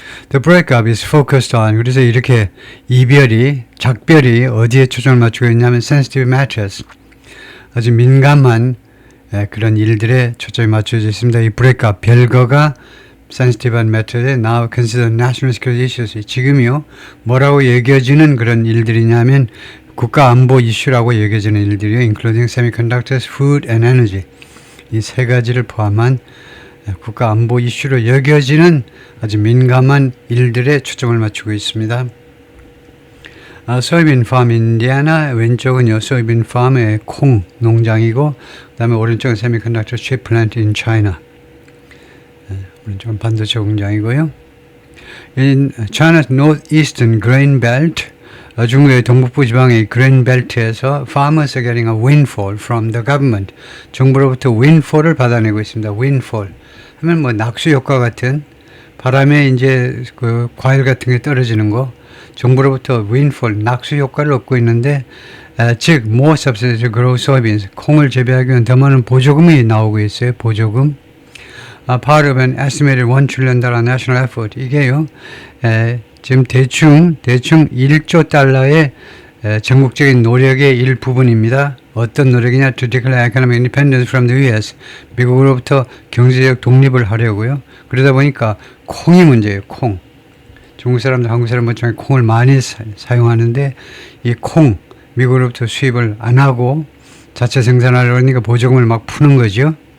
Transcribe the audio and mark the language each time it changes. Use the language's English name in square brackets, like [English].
[English] The breakup is focused on, [Korean] 그래서 이렇게 작별이 어디에 초점을 맞추고 있냐면 [English] sensitive matters, [Korean] 아주 민감한 그런 일들에 초점이 맞춰져 있습니다. [English] 이 breakup, [Korean] 별거가 [English] sensitive한 matter에 now consider national security issues. [Korean] 지금이요, 뭐라고 여겨지는 그런 일들이냐면 국가 안보 이슈라고 여겨지는 일들이요. [English] including semiconductors, food and energy. [Korean] 이 세 가지를 포함한 국가 안보 이슈로 여겨지는 아주 민감한 일들에 초점을 맞추고 있습니다. 소이빈 팜 인디애나, 왼쪽은요 소이빈 팜의 콩 농장이고, 그 다음에 오른쪽은 세미컨덕터 칩 플랜트 인 차이나, 오른쪽은 반도체 공장이고요. [English] In China's northeastern grain belt, [Korean] 중국의 동북부 지방의 그레인 벨트에서 [English] farmers are getting a windfall from the government. [Korean] 정부로부터 windfall을 받아내고 있습니다. windfall 하면 뭐 낙수 효과 같은, 바람에 이제 그 과일 같은 게 떨어지는 거, 정부로부터 windfall, 낙수 효과를 얻고 있는데, 즉 [English] more subsidy to grow soybeans, [Korean] 콩을 재배하기 위한 더 많은 보조금이 나오고 있어요. 보조금. [English] Part of an estimated $1 trillion national effort. [Korean] 이게요, 지금 대충 1조 달러의 전국적인 노력의 일부분입니다. 어떤 노력이냐? [English] To declare economic independence from the US. [Korean] 미국으로부터 경제적 독립을 하려고요. 그러다 보니까 콩이 문제예요. 콩. 중국 사람들, 한국 사람들 중에 콩을 많이 사용하는데, 이 콩, 미국으로부터 수입을 안 하고 자체 생산하려고 하니까 보조금을 막 푸는 거죠.